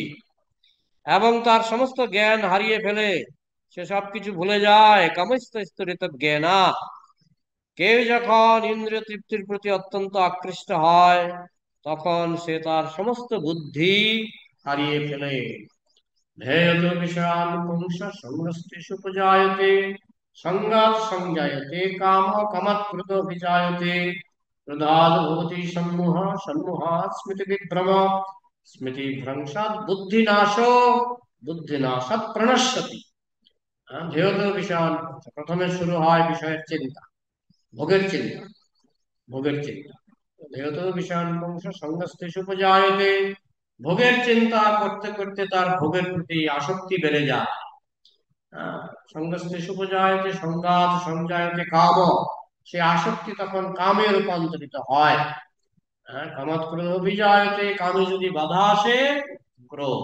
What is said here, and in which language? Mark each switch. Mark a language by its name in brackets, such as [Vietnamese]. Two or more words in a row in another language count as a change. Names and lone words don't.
[Bangla] এবং তার সমস্ত জ্ঞান হারিয়ে ফেলে, সে সব কিছু ভুলে যায়। [Sanskrit] কামস্তরিত জ্ঞানা, [Bangla] কেউ যখন ইন্দ্রিয় তৃপ্তির প্রতি অত্যন্ত আকৃষ্ট হয়, তখন সে তার সমস্ত বুদ্ধি হারিয়ে ফেলে। [Sanskrit] ध्येयत विषयान् पुंस संगस्तेषु उपजायते, संगात् संजायते काम, कामात् क्रोधोऽभिजायते, क्रोधाद् भवति सम्मोहः, सम्मोहात् स्मृतिविभ्रम, स्मृतिभ्रंशात् बुद्धिनाशो, बुद्धिनाशात् प्रणश्यति। ध्येयत विषयान् पुंस, [Bangla] প্রথমে শুরু হয় বিষয়ের চিন্তা, ভোগের চিন্তা, ভোগের চিন্তা। [Sanskrit] ध्येयत विषयान् पुंस संगस्तेषु उपजायते, [Bangla] ভোগের চিন্তা করতে করতে তার ভোগের প্রতি আসক্তি বেড়ে যায়। [Sanskrit] সংগস্তে সুপজায়তে সংঘাত সংজায়তে কাম, [Bangla] সে আসক্তি তখন কামে রূপান্তরিত হয়। [Sanskrit] কামাত ক্রোধ অভিজায়তে, [Bangla] কামে যদি বাধা আসে, ক্রোধ।